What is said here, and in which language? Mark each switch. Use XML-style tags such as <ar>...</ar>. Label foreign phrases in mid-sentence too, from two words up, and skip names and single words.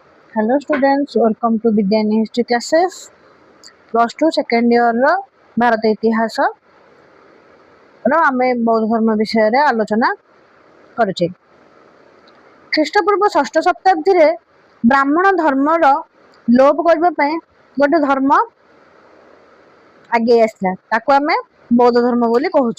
<en>Hello students, welcome to Vidyani History classes. Plus 2 second year</en> <or>ର ଭାରତ ଇତିହାସ ର ଆମେ ବୌଦ୍ଧ ଧର୍ମ ବିଷୟରେ ଆଲୋଚନା କରୁଛେ। ଖ୍ରୀଷ୍ଟପୂର୍ବ ଷଷ୍ଠ ଶତାବ୍ଦୀରେ ବ୍ରାହ୍ମଣ ଧର୍ମର ଲୋପ କରିବା ପାଇଁ ଗୋଟେ ଧର୍ମ ଆଗେଇ ଆସିଲା, ତାକୁ ଆମେ ବୌଦ୍ଧ ଧର୍ମ ବୋଲି କହୁଛେ।</or>